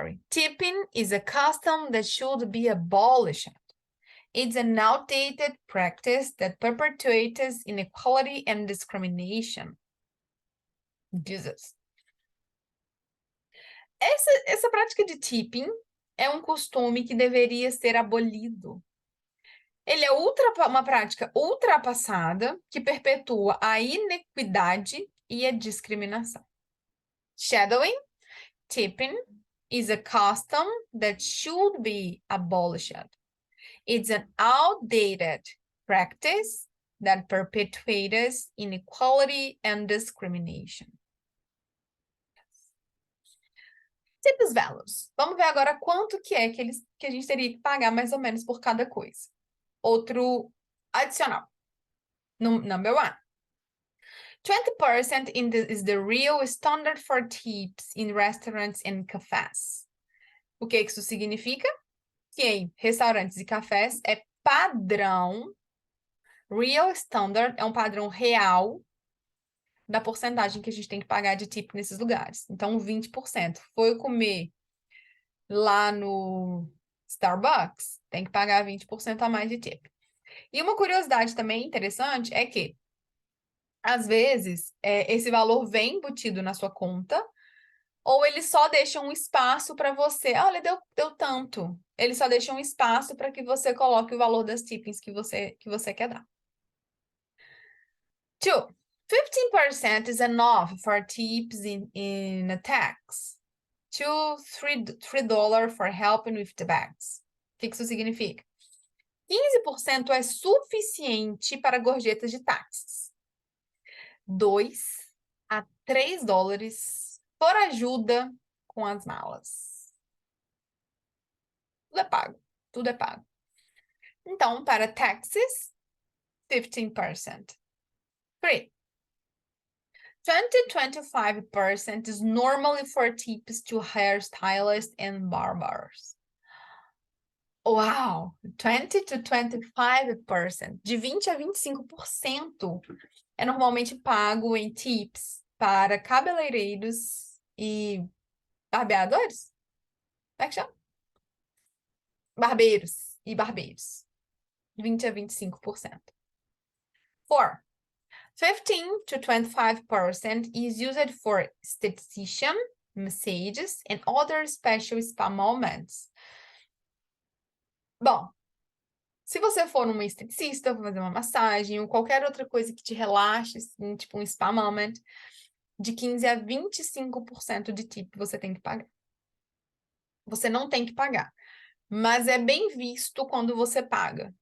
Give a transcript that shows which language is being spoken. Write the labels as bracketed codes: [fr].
[en] Tipping is a custom that should be abolished. It's an outdated practice that perpetuates inequality and discrimination. Jesus. [pt] Essa prática de tipping é um costume que deveria ser abolido. Ele é uma prática ultrapassada que perpetua a inequidade e a discriminação. [en] Shadowing, tipping is a custom that should be abolished. It's an outdated practice that perpetuates inequality and discrimination. Tips values. [pt] Vamos ver agora quanto que é que a gente teria que pagar mais ou menos por cada coisa. Outro adicional. [en] Number 1. 20% is the real standard for tips in restaurants and cafés. [pt] O que isso significa? Que em restaurantes e cafés é padrão, real standard é um padrão real da porcentagem que a gente tem que pagar de tip nesses lugares. Então, 20%. Foi comer lá no Starbucks, tem que pagar 20% a mais de tip. E uma curiosidade também interessante é que, às vezes, esse valor vem embutido na sua conta, Ou eles só deixam um espaço para você. Olha, deu tanto. Eles só deixam um espaço para que você coloque o valor das tippings que você quer dar. 2. [en] 15% is enough for tips in a tax. 2, $3 for helping with the bags. [pt] O que isso significa? 15% é suficiente para gorjetas de táxis. 2 a $3 por ajuda com as malas. Tudo é pago. Tudo é pago. Então, para taxes, 15%. 3. [en] 20-25% is normally for tips to hairstylists and barbers. Uau! 20 to 25%. [pt] De 20 a 25% é normalmente pago em tips para cabeleireiros e barbeadores? Como é que chama? Barbeiros e barbeiros. 20 a 25%. 4. 15 to 25% is used for esthetician, massages, and other special spa moments. Bom, se você for numa esteticista, fazer uma massagem ou qualquer outra coisa que te relaxe, assim, tipo um spa moment, de 15 a 25% de tip você tem que pagar. Você não tem que pagar, mas é bem visto quando você paga.